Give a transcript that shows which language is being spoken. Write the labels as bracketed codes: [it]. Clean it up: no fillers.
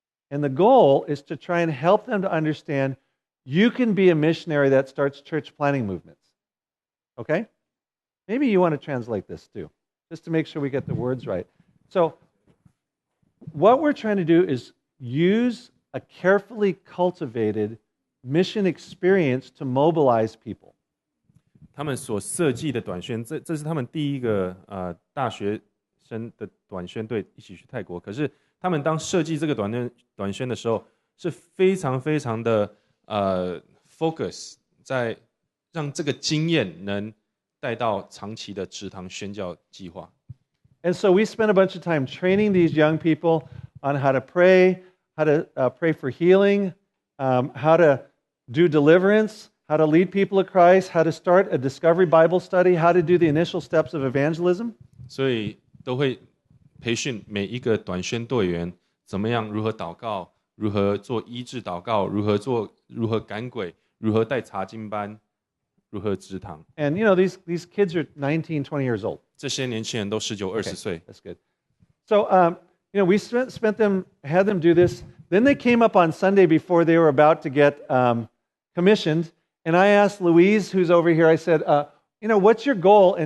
[en] And the goal is to try and help them to understand you can be a missionary that starts church planting movements. Okay? Maybe you want to translate this too, just to make sure we get the words right. So, what we're trying to do is use a carefully cultivated mission experience to mobilize people. [zh] 他们所设计的短宣，这是他们第一个大学生的短宣队一起去泰国。可是他们当设计这个短宣的时候，是非常非常的focus 在让这个经验能带到长期的植堂宣教计划。 [en] And so we spent a bunch of time training these young people on how to pray for healing, how to do deliverance, how to lead people to Christ, how to start a discovery Bible study, how to do the initial steps of evangelism. [zh] 所以都会培训每一个短宣队员怎么样如何祷告，如何做医治祷告，如何赶鬼，如何带查经班，如何植堂。 [en] And these kids are 19, 20 years old. [zh] 这些年轻人都19、20岁。 [en] That's good. So we had them do this. Then they came up on Sunday before they were about to get commissioned, and I asked Louise, who's over here. I said, what's your goal?